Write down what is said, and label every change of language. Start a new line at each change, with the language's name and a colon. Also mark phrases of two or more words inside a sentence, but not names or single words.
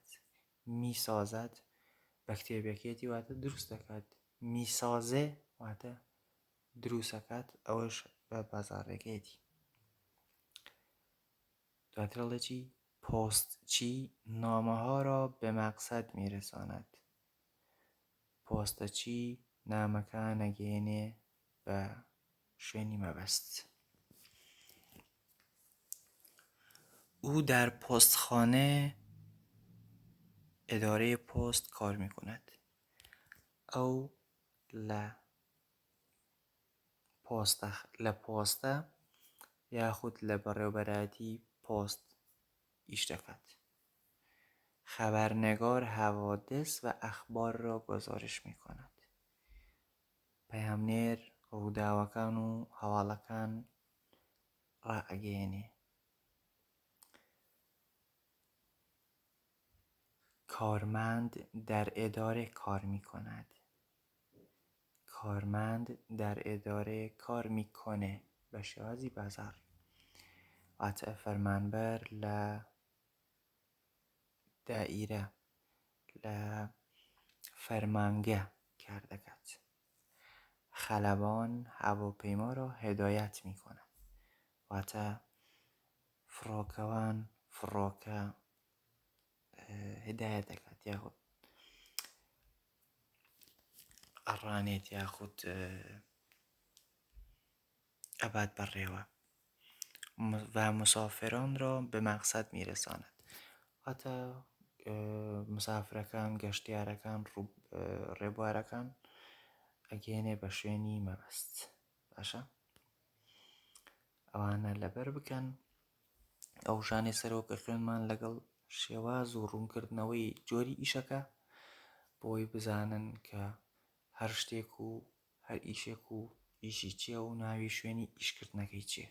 Central Kurdish: میسازد بە کتێبەکێتی واتە دروست دەکات. میسازێ واتە دروست دەکات، ئەوەش بە بازاڕێکەیەتی. دواتر ئەڵێ چی؟
Persian: پۆستچی نامەها را به مقصد میرساند.
Central Kurdish: پۆستەچی نامەکان ئەگەیەنێ بە شوێنی مەبەست.
Persian: او در پستخانه اداره پست کار میکند.
Central Kurdish: ئەو لە پۆستە یاخود لە بەڕێوەبەرایەتی پۆست ئیش دەکات.
Persian: خبرنگار حوادث و اخبار را گزارش می‌کند.
Central Kurdish: پەیامنێر ڕووداوەکان و هەواڵەکان ڕائەگەیەنێ.
Persian: کارمند در اداره کار می‌کند. کارمند در اداره کار می‌کنه
Central Kurdish: بە شێوازی بازار. واتە فەرمانبەر لە دائیرە لە فەرمانگە کار دەکات.
Persian: خلبان هواپیما را هدایت می‌کند.
Central Kurdish: واتە فڕۆکەوان فڕۆکە هدایت دەکات یاخود ئەڕانێت یاخود ئەبات بەڕێوە و
Persian: مسافران را به مقصد میرساند.
Central Kurdish: واتە مسافرەکان گەشتیارەکان ڕێبوارەکان ئەگەیەنێ بە شوێنی مەبەست. باشە؟ ئەوانە لەبەر بکەن ئەو شانێ سەرەوە کە خوێنمان لەگەڵ شێواز و ڕوونکردنەوەی جۆری ئیشەکە بۆی بزانن کە هەر شتێک و هەر ئیشێک و ئیشی چییە و ناوی شوێنی ئیشکردنەکەی چییە.